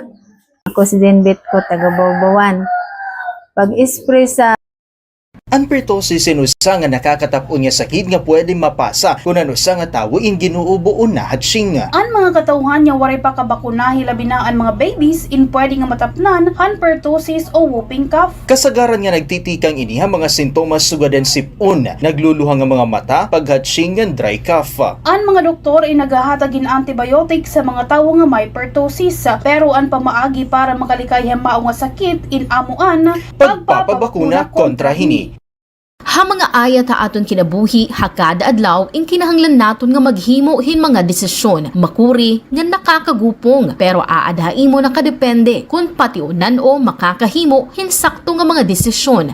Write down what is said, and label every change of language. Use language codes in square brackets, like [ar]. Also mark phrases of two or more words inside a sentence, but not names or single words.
[war] Ako si Denbit ko taga Bawbawan. Pag-spray sa Ang pertussis inusa nga nakakatapon nga sakit nga pwede mapasa kung anusa nga tawo in ginuubo o nahatsing. Ang mga katauhan nga waray pa kabakunahi labi na ang mga babies in pwede nga matapnan han pertussis o [en] whooping cough. [war] Kasagaran nga nagtitikang iniha mga sintomas sugadan sipon, nagluluha nga mga mata, paghatsing nga [en] dry cough. [war] Ang mga doktor ay naghahatagin antibiotic sa mga tawo nga may pertussis, pero ang pamaagi para makalikay mao nga sakit in amuan pagpapabakuna kontra hini. Ha mga ayat ha aton kinabuhi, hakada adlaw, in kinahanglan naton nga maghimo hin mga desisyon, makuri nga nakakagupong, pero aadhain mo nakadepende kung patiunan o makakahimo hin sakto nga mga desisyon.